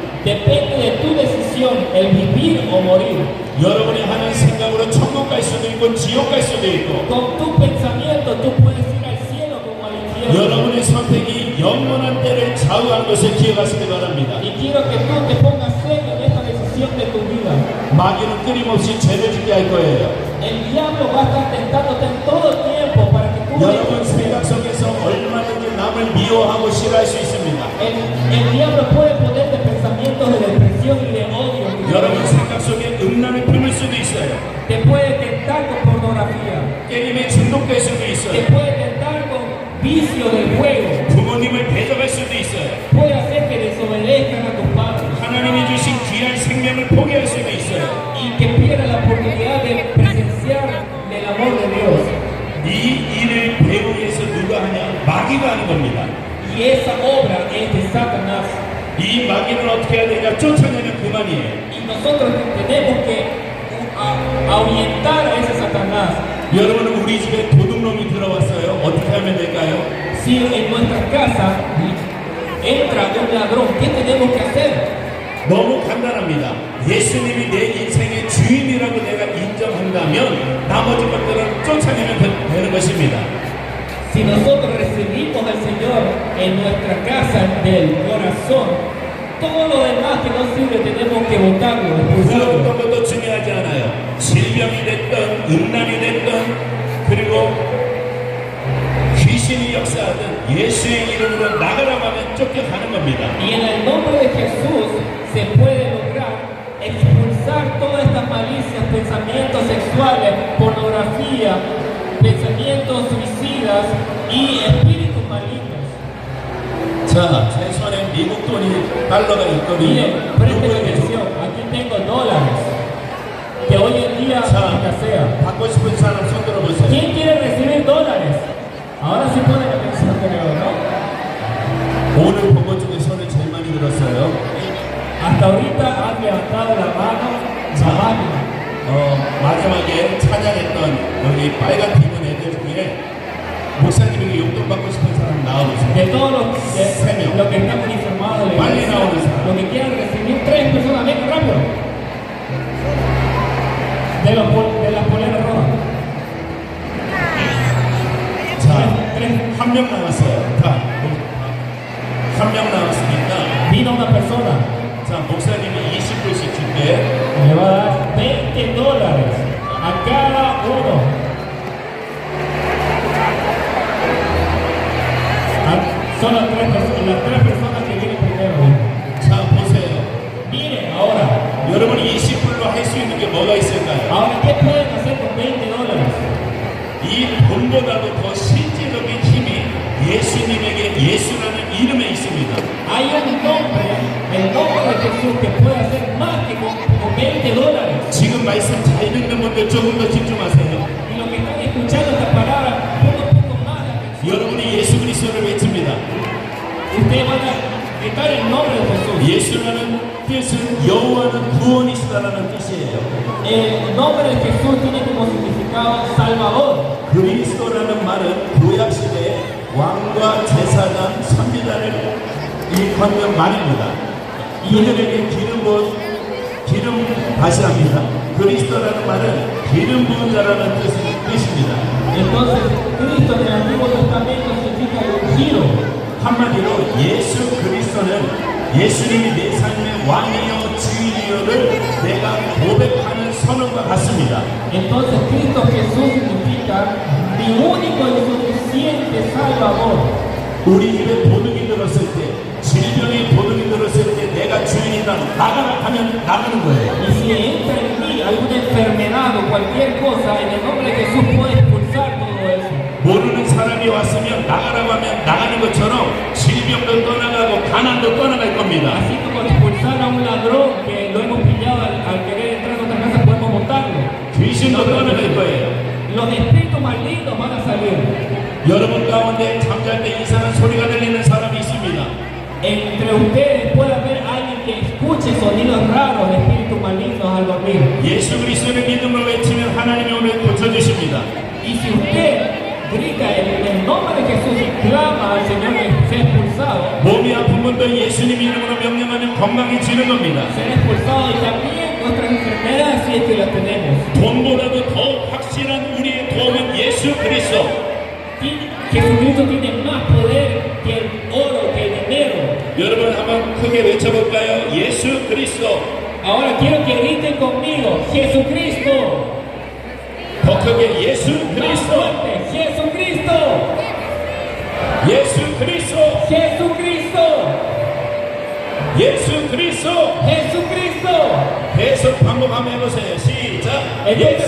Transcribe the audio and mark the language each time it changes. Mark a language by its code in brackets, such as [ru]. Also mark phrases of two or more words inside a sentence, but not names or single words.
[es] Depende de tu decisión el vivir o morir. [ko] 여러분이 하는 생각으로 천국 갈 수도 있고 지옥 갈 수도 있고 [es] Con tu pensamiento tú puedes ir al cielo como al infierno. [ko] 여러분의 선택이 영원한 때를 좌우한 것을 기억하시기 바랍니다. [es] Y quiero que tú te pongas serio en esta decisión de tu vida. [ko] 마귀는 끊임없이 죄를 짓게 할 거예요. [es] El diablo va a estar tentándote en todo tiempo para que tú [ko] 여러분 생각 속에서 얼마든지 남을 미워하고 싫어할 수 있습니다. [es] el diablo puede ponerte pensamientos de depresión y de odio. [ko] 여러분 생각 속에 음란을 품을 수도 있어요. [es] Te puede tentar con pornografía. [ko] 게임에 중독될 수도 [es] Te [ko] 있어요. [es] puede tentar con vicio del juego. [ko] 부모님을 대적할 수도 있어요. [es] Puede hacer que desobedezcan a tus padres [ko] 하나님이 주신 귀한 생명을 포기할 수도 있어요. [es] y que pierdan la oportunidad de presenciar el amor de Dios. [ko] 이 일을 배우에서 누가 하냐? 마귀가 하는 겁니다. [es] Y esa obra es de Satanás. [ko] 이 마귀는 어떻게 해야 되냐? 쫓아내면 그만이에요. [es] Y nosotros tenemos que ahuyentar a ese Satanás. [ko] 여러분은 우리 집에 도둑놈이 들어왔어요. 어떻게 하면 될까요? [es] Si en nuestra casa entra un ladrón, ¿qué tenemos que hacer? [ko] 너무 간단합니다. 예수님이 내 인생의 주인이라고 내가 인정한다면 나머지 것들은 쫓아내면 되는 것입니다. [es] Si nosotros recibimos al Señor en nuestra casa del corazón, todo lo demás que no sirve tenemos que botarlo, 그 expulsarlo. [ko] 어떤 것도 중요하지 않아요. 질병이 됐든 음란이 됐든 그리고 귀신이 역사하든 예수의 이름으로 나가라고 하면 쫓겨가는 겁니다. [es] Y en el nombre de Jesús se puede lograr expulsar todas estas malicias, pensamientos sexuales, pornografía, pensamientos suicidas y espíritus malignos. [ko] 자, 제 손에 미국 달러가 있거든요. [es] Miren, presten atención, aquí tengo dólares que hoy en día escasean. [ko] 받고 싶은 사람 손 들어보세요. [es] ¿Quién quiere recibir dólares? Ahora sí ponen atención, creo, ¿no? [ko] 오늘 본 것 중에 손을 제일 많이 들었어요. [es] Hasta ahorita han levantado la mano, la máquina. [ko] 마지막에 찬양했던 여기 빨간 티 입은 애들 중에 목사님에게 용돈 받고 싶은 사람 나와보세요. [es] De todos los que están uniformados, Vale, no, los que quieran recibir 3 personas, vengan rápido. De las poleras rojas. [ko] 자, 한 명 남았어요. 한 명 남았으니까 [es] Vino una persona, [ko] 자, 목사님이 20불씩 줄게. [es] le va a dar $20 a cada uno. Son las tres personas que vienen primero. [ko] 자, 보세요. [es] Miren ahora, [ko] 여러분이 20불로 할 수 있는 게 뭐가 있을까요? [es] ahora ¿qué pueden hacer con $20? [ko] 이 돈보다도 더 실질적인 힘이 예수님에게 예수라는 이름에 있습니다. [es] Hay un nombre, el nombre de Jesús, que puede hacer más que con $20. [ko] 지금 말씀 잘 듣는 분들 조금 더 집중하세요. [es] Y los que están escuchando esta palabra, un poco más de atención. [ko] 여러분이 예수 그리스도를 외칩니다. [es] Ustedes van a gritar el nombre de Jesús. [ko] 예수라는 뜻은 여호와는 구원이시다라는 뜻이에요. [es] El nombre de Jesús tiene como significado Salvador. [ko] 그리스도라는 말은 구약 시대에 왕과 제사장, 선지자를 일컫는 말입니다. 이들에게 기름 다시 합니다. 그리스도라는 말은 기름 부은 자라는 뜻입니다. [es] Entonces, Cristo en el Antiguo Testamento significa ungido. [ko] 한마디로 예수 그리스도는 예수님이 내 삶의 왕이요 주인이요를 내가 고백하는 선언과 같습니다. [es] Entonces, Cristo Jesús significa mi único y suficiente Salvador. [ko] 우리 집에 도둑이 들었을 때, 질병에 도둑이 들었을 때 내가 주인이다 나가라 하면 나가는 거예요. [es] Y si entra en mí alguna enfermedad o cualquier cosa, en el nombre de Jesús puede expulsar todo eso. [ko] 모르는 사람이 왔으면 나가라고 하면 나가는 것처럼 질병도 떠나가고 가난도 떠나갈 겁니다. [es] Así como expulsar a un ladrón que lo hemos pillado al querer entrar a nuestra casa, podemos botarlo. [ko] 귀신도 떠나갈 거예요. [es] Los espíritus malignos van a salir. [ko] 여러분 가운데 잠잘 때 이상한 소리가 들리는 사람이 있습니다. [es] Entre ustedes puede haber alguien que escuche sonidos raros de espíritus malignos al dormir. [ko] 예수 그리스도의 믿음을 외치면 하나님이 오늘 고쳐주십니다. [es] Y si usted grita en el nombre de Jesús y clama al Señor que sea expulsado, [ko] 몸이 아픈 분들 예수님 이름으로 명령하면 건강해지는 겁니다. [es] será expulsado y también nuestras enfermedades si es que las tenemos. [ko] 돈보다도 더 확실한 우리의 도움은 예수 그리스도. [es] Jesucristo tiene más poder que el oro [ko] 여러분 한번 크게 외쳐볼까요? 예수 그리스도. [es] Ahora quiero que griten conmigo, Jesucristo. [ko] 더 크게 예수 [es] Más [ko] 그리스도. [es] fuerte, Jesucristo. [ko] 예수 그리스도. [es] Jesucristo. [ko] 예수 그리스도. [es] Jesucristo. [ko] 계속 반복하면 해보세요. 시작. [es] Entonces